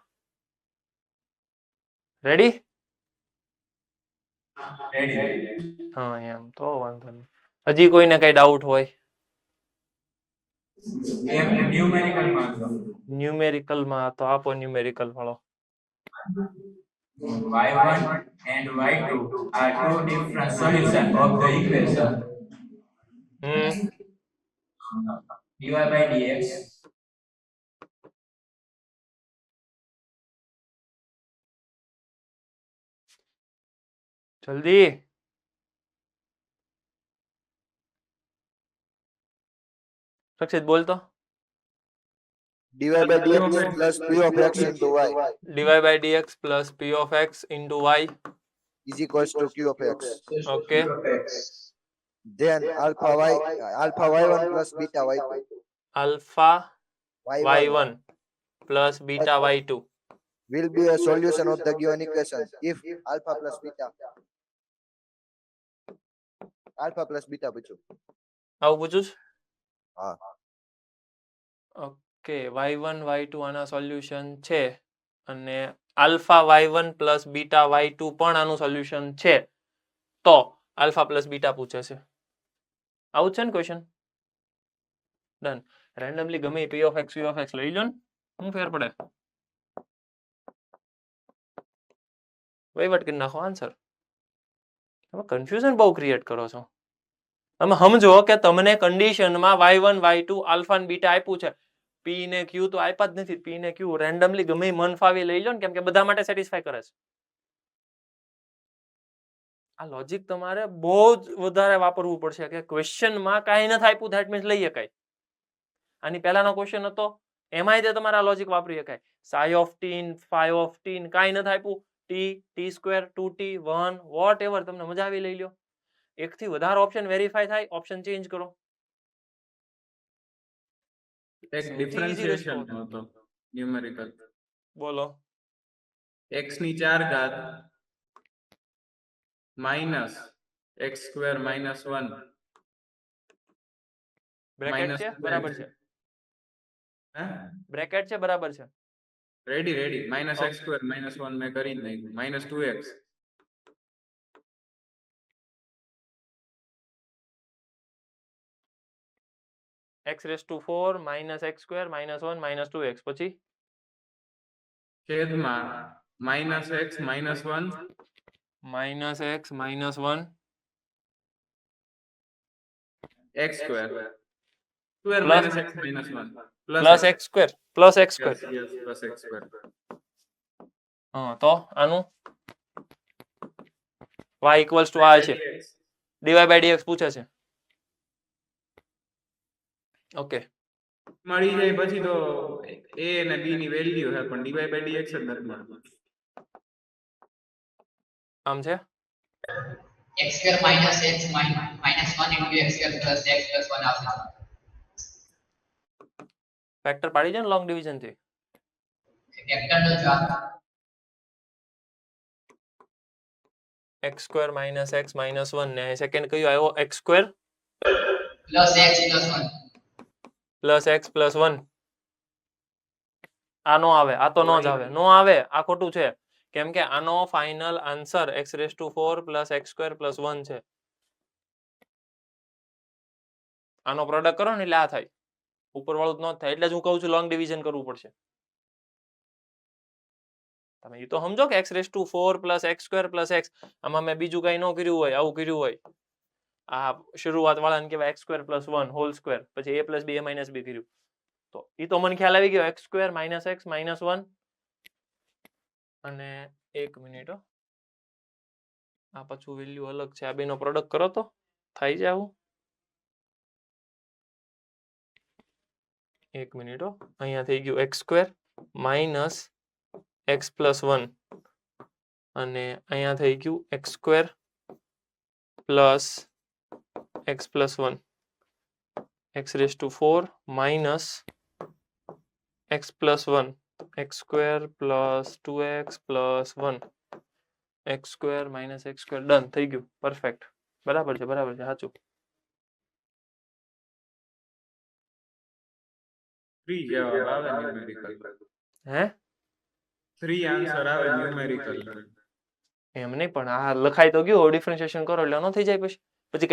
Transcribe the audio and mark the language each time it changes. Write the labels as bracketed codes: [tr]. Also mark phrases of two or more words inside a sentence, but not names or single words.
[gu] રેડી? રેડી હા એમ તો વાંધો નહીં. હજી કોઈને કઈ ડાઉટ હોય? એમ ન્યુમેરિકલ માં આપો. ન્યુમેરિકલ માં તો આપો ન્યુમેરિકલ વાળો. [en] y1 and y2 are two different solutions of the equation dy by dx [gu] જલ્દી. રક્ષિત બોલતો. [en] dy by dx plus p of x into y dy by dx plus p of x into y. is equals to q of x. Okay. Then alpha y1 plus beta y2 Alpha y1 y1 plus beta y2 will be a solution of the given equation if alpha plus beta પૂછું. [gu] આવું પૂછું છે? હા. ઓકે y1 y2 આના સોલ્યુશન છે અને [en] alpha y1 plus beta y2 [gu] પણ આનું સોલ્યુશન છે તો [en] alpha plus beta [gu] પૂછે છે. આવું છે ને ક્વેશ્ચન. ડન. રેન્ડમલી ગમે [en] p of x v of x [gu] લઈ લો ને, શું ફેર પડે? વહીવટ કરી નાખો આન્સર. તમે કન્ફ્યુઝન બહુ ક્રિએટ કરો છો. તમે સમજો કે તમને કન્ડિશનમાં y1 y2 આલ્ફા અને બીટા આપ્યું છે, p ને q તો આપ્યા જ નથી. p ને q રેન્ડમલી ગમે મન ફાવી લઈ લો ને, કેમ કે બધા માટે સેટિસ્ફાય કરે છે. આ લોજિક તમારે બહુ જ વધારે વાપરવું પડશે કે ક્વેશ્ચનમાં કાંઈ નથી આપ્યું [en] that means [gu] લઈ શકાય. આની પહેલાનો ક્વેશ્ચન હતો એમાંય તે તમારે આ લોજિક વાપરી શકાય. [en] psi of t phi of t [gu] કાંઈ નથી આપ્યું, [en] t t square 2t 1 what ever, [gu] તમને મજા આવી લઈ લો. એકથી વધારે ઓપ્શન વેરીફાઈ થાય, ઓપ્શન ચેન્જ કરો. એક ડિફરન્શિએશન હતો ન્યુમેરિકલ. બોલો. x ની 4 ઘાત [en] minus x square minus 1 [gu] બ્રેકેટ છે બરાબર છે. બ્રેકેટ છે બરાબર છે. [en] ready minus x square minus 1 [gu] મેં કરી જ નાખ્યું [en] minus 2x x raised to 4 minus x square minus 1 minus 2x પછી [gu] છેદમાં [en] minus x minus 1 minus x minus 1 x square square Plus- minus x minus 1 plus x square plus x square. plus x square [gu] હા તો આનું [en] y equals to [gu] આ છે, [en] dy by dx [gu] પૂછે છે. ઓકે મળી જાય પછી તો a અને b ની વેલ્યુ છે પણ [en] dy by dx [gu] જ નથી મળતું. આમ છે. [en] x square minus x minus 1 into x square plus x plus 1 આવશે. [gu] ફેક્ટર પાડી દે ને [en] long division [gu] થી. વેક્ટરનો જવાબ [en] x square minus x minus 1 [gu] ને સેકન્ડ કયો આવ્યો [en] x square plus x plus 1 plus x plus 1. [gu] આ નો આવે, આ તો નો જ આવે, નો આવે, આ ખોટું છે. કેમ કે આનો ફાઇનલ આન્સર [en] x raised to 4 plus x square plus 1 [gu] છે. આનો પ્રોડક્ટ કરો ને એટલે આ થાય, ઉપર વાળું જ ન થાય. એટલે જ હું કહું છું [en] long division [gu] કરવું પડશે. તમે એ તો સમજો કે [en] x raised to 4 plus x [gu] square plus x, આમાં મેં બીજું કઈ ન કર્યું હોય, આવું કર્યું હોય, આ શરૂઆત વાળાને કહેવાય [en] x square plus 1 whole square, [gu] પછી [en] a plus b a minus b [gu] કર્યું, તો એ તો મને ખ્યાલ આવી ગયો [en] x square minus x minus 1. [gu] અને એક મિનિટ, આ પાછું વેલ્યુ અલગ છે, આ બેનો પ્રોડક્ટ કરો તો થાય છે આવું. એક મિનિટ, અહીંયા થઈ ગયું [en] x square minus x plus 1 [gu] અને અહીંયા થઈ ગયું [en] x square plus x plus 1, x raised to 4 minus x plus 1, x square plus 2x plus 1, x square minus x square. [gu] ડન થઈ ગયું, પરફેક્ટ. બરાબર છે સાચું. 3 જવાબ આવે ન્યુમેરિકલ. હે 3 આન્સર આવે ન્યુમેરિકલ. એમ નહીં, પણ આ લખાઈ તો ગયું, ડિફરન્શિએશન કરો એટલે ન થઈ જાય.